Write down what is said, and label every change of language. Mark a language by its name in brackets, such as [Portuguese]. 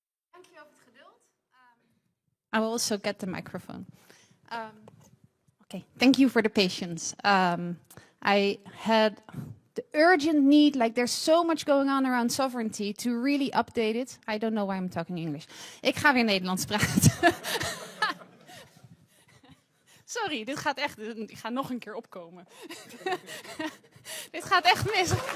[Dutch] Dankjewel voor het geduld. [English] I will also get the microphone. Okay, thank you for the patience. I had the urgent need, like there's so much going on around sovereignty, to really update it. I don't know why I'm talking English. [Dutch] Ik ga weer Nederlands praten. Sorry, dit gaat echt, ik ga nog een keer opkomen. Dit gaat echt mis.